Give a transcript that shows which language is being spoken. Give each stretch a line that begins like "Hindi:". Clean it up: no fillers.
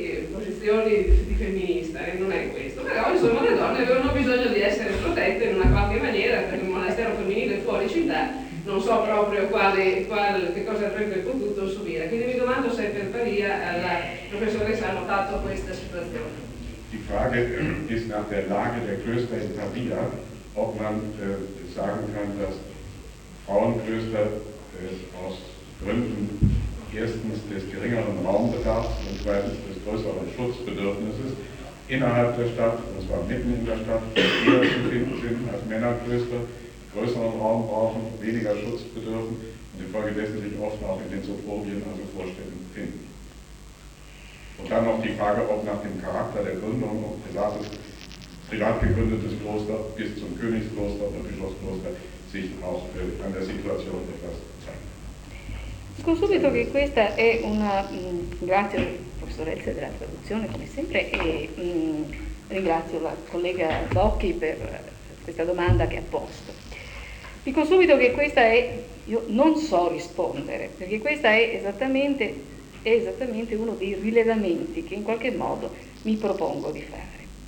Italian: posizioni di femminista, non è questo, però insomma le donne avevano bisogno di essere protette in una qualche maniera, perché un monastero femminile fuori città non so proprio che cosa avrebbe potuto subire. Quindi mi domando se per Paria la professoressa ha notato questa situazione.
German: Die Frage ist nach der Lage der Klöster in Pavia, ob man sagen kann, dass Frauenklöster aus Gründen erstens des geringeren Raumbedarfs und zweitens des größeren Schutzbedürfnisses innerhalb der Stadt, und zwar mitten in der Stadt, eher zu finden sind als Männerklöster, größeren Raum brauchen, weniger Schutz bedürfen und infolgedessen sich oft auch in den Sophorien, also Vorstädten, finden. Und dann noch die Frage, ob nach dem Charakter der Gründung, ob privates, privat gegründetes Kloster bis zum Königskloster oder Bischofskloster sich auch an der Situation etwas zeigt.
Italian: Dico subito che questa è una, grazie professoressa della traduzione come sempre, e ringrazio la collega Docchi per questa domanda che ha posto. Dico subito che questa è, io non so rispondere, perché questa è esattamente uno dei rilevamenti che in qualche modo mi propongo di fare.